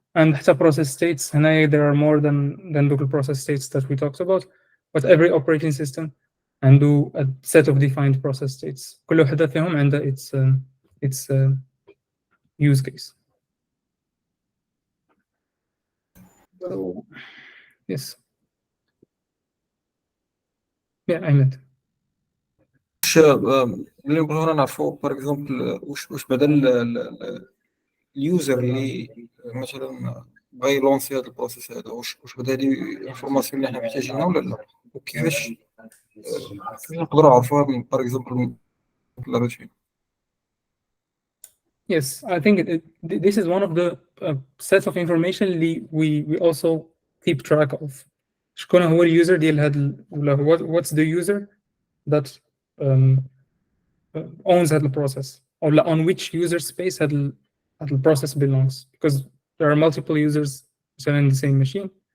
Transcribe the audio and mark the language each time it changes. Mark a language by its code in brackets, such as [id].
[en] And [ar] حتى [en] process states, and there are more than local process states that we talked about, but every operating system [ar] عنده [en] a set of defined process states. [ar] كل وحدة فيهم عندها [en] its use case. So yes. Yeah, Ahmed. [ar] اللي بغينا نعرفوا باغ اكزومبل واش بدل اليوزر اللي مثلا بغى يلونسي هذا البروسيس هذا، واش بدا هذه الانفورماسيون اللي حنا محتاجينها ولا لا، وكيفاش نقدروا نعرفوها باغ اكزومبل الروتين. [en] Yes, I think this is one of the sets of information [ar] اللي [en] we also keep track of. [ar] شكون هو اليوزر ديال هاد ولا [en] what's the user that owns [ar] هاد البروسيس ولا [en] on which user space [ar] هاد البروسيس [en] belongs, because there are multiple users in the same machine.